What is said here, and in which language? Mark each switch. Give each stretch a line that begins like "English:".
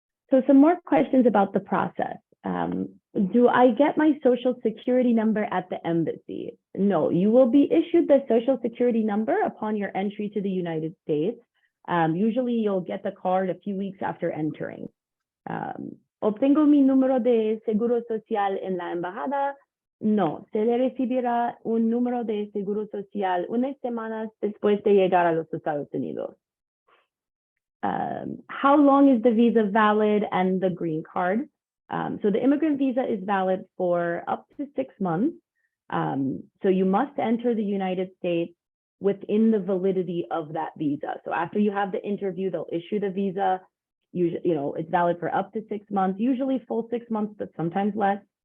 English: So some more questions about the process. Do I get my social security number at the embassy? No, you will be issued the social security number upon your entry to the United States. Usually you'll get the card a few weeks after entering.
Spanish: ¿Obtengo mi número de seguro social en la embajada? No, se le recibirá un número de seguro social unas semanas después de llegar a los Estados Unidos.
English: How long is the visa valid and the green card? So the immigrant visa is valid for up to 6 months. So you must enter the United States within the validity of that visa. So after you have the interview, they'll issue the visa. You know, it's valid for up to 6 months, usually full 6 months, but sometimes less.